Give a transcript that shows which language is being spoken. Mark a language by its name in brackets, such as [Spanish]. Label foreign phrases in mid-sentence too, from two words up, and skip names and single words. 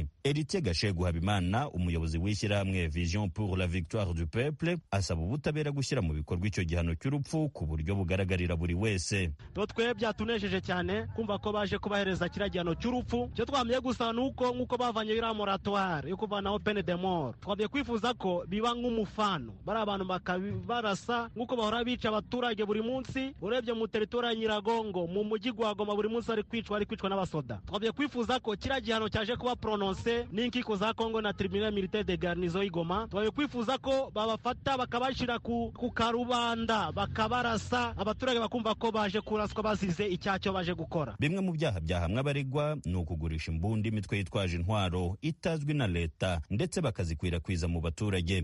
[Kinyarwanda] Eritier Gashegu Habimana, umuyobozi w'ishyirahamwe Vision pour la Victoire du Peuple, asaba ubutabera gushyira mu bikorwa icyo gihano cy'urupfu ku buryo bugaragarira buri wese. Twebwe byatunejeje cyane kumva ko baje kubahereza kiriya gihano cy'urupfu. Cyo twamye gusa nuko nk'uko bavanye iriya moratoire yo kuvanaho [French] peine de mort, [Kinyarwanda] twabye kwifuza ko biba nk'umufano, bari abantu bakabarasa nk'uko bahora bica abaturage buri munsi. Urebye mu teritori ya Nyiragongo, mu mujyi gwa Goma, buri munsi ari kwicwa n'abasoda. Twabye kwifuza ko kiriya gihano cyaje kuba prononce n'inkiko za Kongo na [French] tribunal militaire de garnison [Kinyarwanda] y'Igoma. Twabye kwifuza ko babafata bakabashira ku karubanda bakabarasa, abaturage bakumva ko baje kuraswa bazize icyacyo baje gukora. Bimwe mu byaha byahamwe abaregwa ni ukugurisha imbunda imitwe yitwaje intwaro itazwi na leta ndetse bakazikwirakwiza mu baturage.